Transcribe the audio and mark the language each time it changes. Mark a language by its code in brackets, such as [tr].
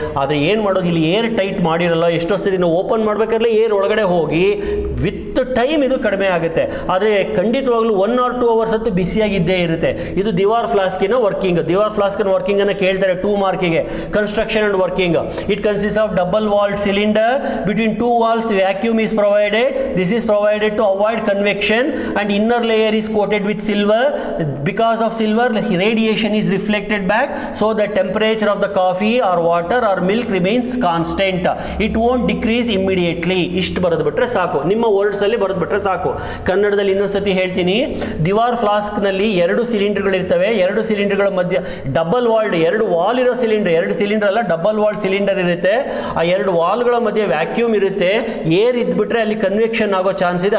[kn] ಆದರೆ ಏನು ಮಾಡೋದು, ಇಲ್ಲಿ ಏರ್ ಟೈಟ್ ಮಾಡಿರಲ್ಲ. ಎಷ್ಟೋ ಸರಿ ನಾವು ಓಪನ್ ಮಾಡಬೇಕಾದ್ರೆ ಏರ್ ಒಳಗಡೆ ಹೋಗಿ ವಿತ್ ಟೈಮ್ ಇದು ಕಡಿಮೆ ಆಗುತ್ತೆ. ಆದರೆ ಖಂಡಿತವಾಗ್ಲೂ [en] 1 or 2 hours [kn] ಅಂತೂ ಬಿಸಿಯಾಗಿದ್ದೇ ಇರುತ್ತೆ. ಇದು ದಿವಾರ್ ಫ್ಲಾಸ್ಕಿನ ವರ್ಕಿಂಗ್ ಅನ್ನು ಕೇಳ್ತಾರೆ 2 ಮಾರ್ಕಿಗೆ. [en] Construction and working. It consist of double walled cylinder between 2 walls. Vacuum is provided. This is provided to avoid convection and inner layer is coated with silver. Because of silver, radiation is reflected back, so the temperature of the coffee or water or milk remains constant. It won't decrease immediately. [kn] ಇಷ್ಟು ಬರೆದು ಬಿಟ್ರೆ ಸಾಕು, ನಿಮ್ಮ words ಅಲ್ಲಿ ಬರೆದು ಬಿಟ್ರೆ ಸಾಕು. ಕನ್ನಡದಲ್ಲಿ ಇನ್ನೊಂದ್ಸತಿ ಹೇಳ್ತೀನಿ. ದಿವಾರ್ ಫ್ಲಾಸ್ಕ್ ನಲ್ಲಿ 2 ಸಿಲಿಂಡರ್ಗಳು ಇರ್ತವೆ. 2 ಸಿಲಿಂಡರ್ಗಳ ಮಧ್ಯೆ ಡಬಲ್ ವಾಲ್ಡ್, 2 ವಾಲ್ ಇರೋ ಸಿಲಿಂಡರ್, 2 ಸಿಲಿಂಡರ್ ಅಲ್ಲ ಡಬಲ್ ವಾಲ್ಡ್ ಸಿಲಿಂಡರ್ ಇರುತ್ತೆ. ಆ 2 ವಾಲ್ಗಳ ಮಧ್ಯೆ ವ್ಯಾಕ್ಯೂಮ್ ಇರುತ್ತೆ. ಏರ್ ಇದ್ಬಿಟ್ರೆ ಅಲ್ಲಿ ಕನ್ವೆಕ್ಷನ್ ಆಗೋ ಚಾನ್ಸ್ ಇದೆ.